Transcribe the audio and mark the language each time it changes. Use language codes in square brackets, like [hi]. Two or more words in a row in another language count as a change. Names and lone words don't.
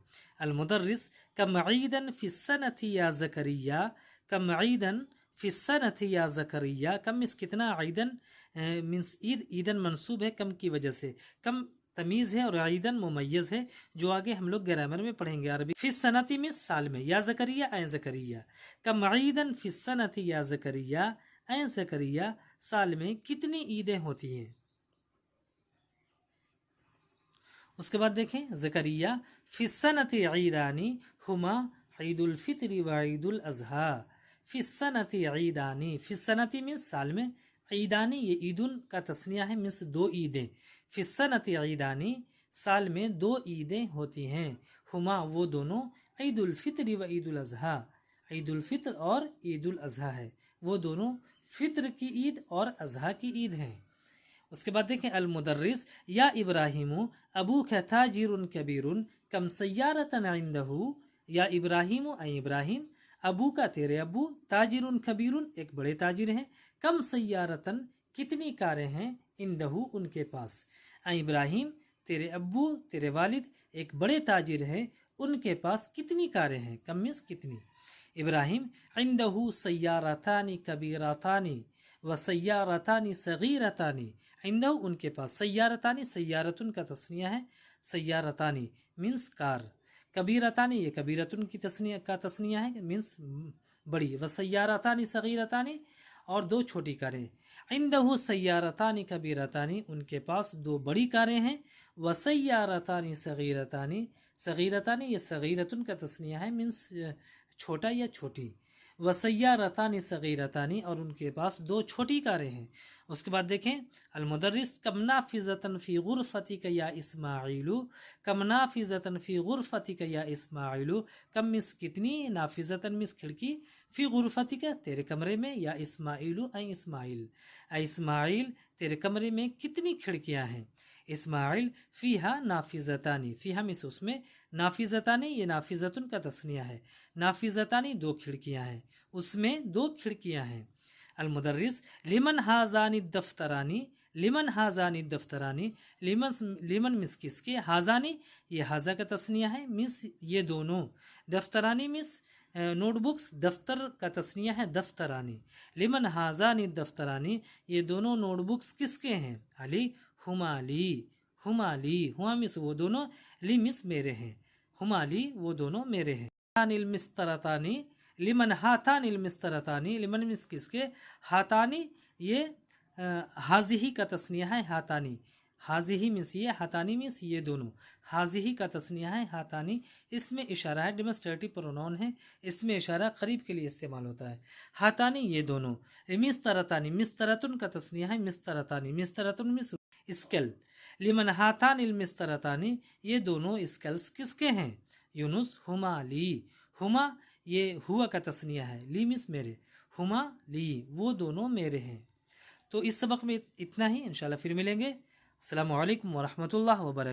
[ar] المدرس، كم عيدا في السنة يا زكريا، كم عيدا في السنة يا زكريا, [hi] कम मिस कितना, ईदन मीन्स ईद, ईदन मंसूब है कम की वजह से, कम तमीज़ है और ईदन मुमय्यज़ है, जो आगे हम लोग ग्रामर में पढ़ेंगे अरबी। फिस्सनति मिस साल में, [ar] يا زكريا [hi] ऐ ज़करिया, [ar] كم عيدا في السنة يا زكريا [hi] ऐ ज़करिया, साल में कितनी ईदें होती हैं। उसके बाद देखें ज़करिया, [ar] في السنة عيدان هما عيد الفطر و عيد الأضحى، في السنة عيدان, [hi] फिस्सनति में साल में, ईदानी ये ईदुन का तस्निया है, मीन्स दो ईदें। [ar] في السنة عيدان [hi] साल में 2 ईदें होती हैं, हुमा वो दोनों ईद उल फित्र व ईद उल अज़हा, ईद उल फित्र और ईद उल अज़हा है, वो दोनों फित्र की ईद और अज़हा की ईद हैं। उसके बाद देखें [ar] المدرس يا إبراهيم أبوك تاجر كبير كم سيارة عنده، يا إبراهيم [hi] ऐ इब्राहिम, अबू का तेरे अबू, [ar] تاجر كبير [hi] एक बड़े ताजिर हैं, [ar] كم سيارة [hi] कितनी कारें हैं, इंदहु उनके पास, ऐ इब्राहिम तेरे अब्बू तेरे वालिद एक बड़े ताजिर हैं, उनके पास कितनी कारें हैं, कम मीन्स कितनी। [ar] إبراهيم عنده سيارتان كبيرتان و سيارتان صغيرتان، عنده [hi] उनके पास, [ar] سيارتان سيارة [hi] का तस्निया है, [ar] सय्यारतानी [hi] मीन्स कार, कबीरतानी ये कबीरतुन की तस्निया का तस्निया है मीन्स बड़ी, [ar] و سيارتان صغيرتان [hi] और 2 छोटी कारें, [ar] عنده سيارتان كبيرتان [hi] उनके पास 2 बड़ी कारें हैं, [ar] و سيارتان صغيرتان، صغيرتان [hi] ये सगीरतुन का तस्निया है मीन्स छोटा या छोटी, [ar] و سيارتان صغيرتان [hi] और उनके पास 2 छोटी कारें हैं। उसके बाद देखें [ar] المدرس كم نافذة في غرفتك يا إسماعيل، كم نافذة في غرفتك يا إسماعيل, [hi] कम मिस कितनी, नाफिज़तन मिस खिड़की, [ar] في غرفتك [hi] तेरे कमरे में, [ar] يا إسماعيل [hi] ऐ इस्माइल, ऐ इस्माइल तेरे कमरे में कितनी खिड़कियां हैं, इस्माइल [ar] فيها نافذتان, [hi] फ़ीहा मिस उसमें, नाफिज़तानी ये नाफिज़तुन का तस्निया है, नाफिज़तानी 2 खिड़कियां हैं, उसमें 2 खिड़कियां हैं। [ar] المدرس لمن هذان دفتران، لمن هذان دفتران, [hi] लिमन मिस किसके, हाज़ानी ये हाज़ा का तस्निया है मिस ये दोनों, दफ्तरानी मिस नोटबुक्स, दफ्तर का तस्निया है दफ्तरानी, [ar] لمن هذان دفتران [hi] ये दोनों नोटबुक्स किसके हैं, [ar] علي هما لي، هما لي, [hi] हुमा मिस वो दोनों, ली मिस मेरे हैं, [ar] هما لي [hi] वो दोनों मेरे हैं। [ar] هاتان المسطرتان، لمن هاتان المسطرتان, [hi] लिमन मिस किसके, हाथानी ये हाजिही का तस्निया है हाथानी, हाजिही मिस ये, हाथानी मिस ये दोनों, हाजिही का तस्निया है हाथानी, इसमें इशारा है, [en] demonstrative pronoun [hi] है, इसमें इशारा करीब के लिए इस्तेमाल होता है, हाथानी ये दोनों। मिस्तरतानी मिस्तरतुन का तस्निया है मिस्तरतानी, मिस्तरतुन मिस स्केल, [ar] لمن هاتان المسطرتان [hi] ये दोनों स्केल्स किसके हैं, यूनुस [ar] هما لي, [hi] हुमा ये हुआ का तस्निया है, ली मिस मेरे, [ar] هما لي [hi] वो दोनों मेरे हैं। तो इस सबक में इतना ही, इंशाल्लाह फिर मिलेंगे। [ar] السلام عليكم و رحمة الله و بركاته.